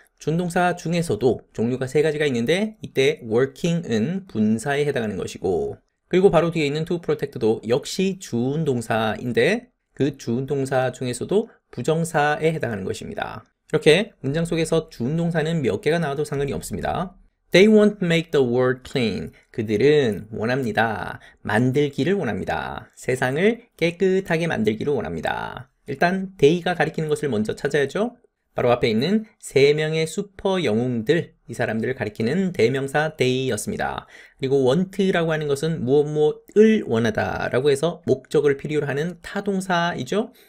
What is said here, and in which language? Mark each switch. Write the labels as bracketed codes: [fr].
[ko] 준동사 중에서도 종류가 3가지가 있는데 이때 working은 분사에 해당하는 것이고 그리고 바로 뒤에 있는 to protect도 역시 주운동사인데 그 주운동사 중에서도 부정사에 해당하는 것입니다. 이렇게 문장 속에서 주운동사는 몇 개가 나와도 상관이 없습니다. [en] They want to make the world clean. [ko] 그들은 원합니다. 만들기를 원합니다. 세상을 깨끗하게 만들기를 원합니다. 일단 they가 가리키는 것을 먼저 찾아야죠. 바로 앞에 있는 3명의 슈퍼 영웅들, 이 사람들을 가리키는 대명사 they였습니다. 그리고 want라고 하는 것은 무엇을 원하다 라고 해서 목적을 필요로 하는 타동사이죠.